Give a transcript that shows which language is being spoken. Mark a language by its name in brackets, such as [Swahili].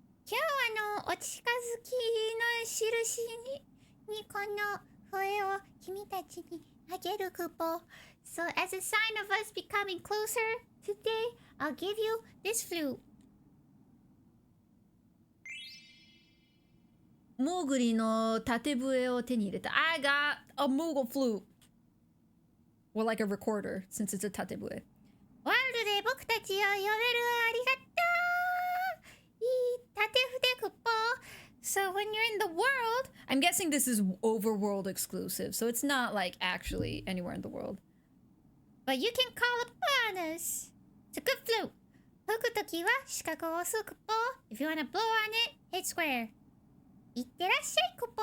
[Japanese] 今日お近づきの印にこの笛を君たちにあげるクポ。 [English] So as a sign of us becoming closer today, I'll give you this flute. [Japanese] モーグリの縦笛を手に入れた。 [English] I got a Moogle flute. Or like a recorder, since it's a 縦笛。 [Japanese] ワールドで僕たちを呼べるありがとう。いい縦筆クポ。 [English] So when you're in the world, I'm guessing this is overworld exclusive, so it's not like actually anywhere in the world. but you can call upon us. It's a good flute. [Japanese] 吹くときは四角を押すクポ。 [English] If you wanna blow on it, hit square. [Japanese] いってらっしゃいクポ。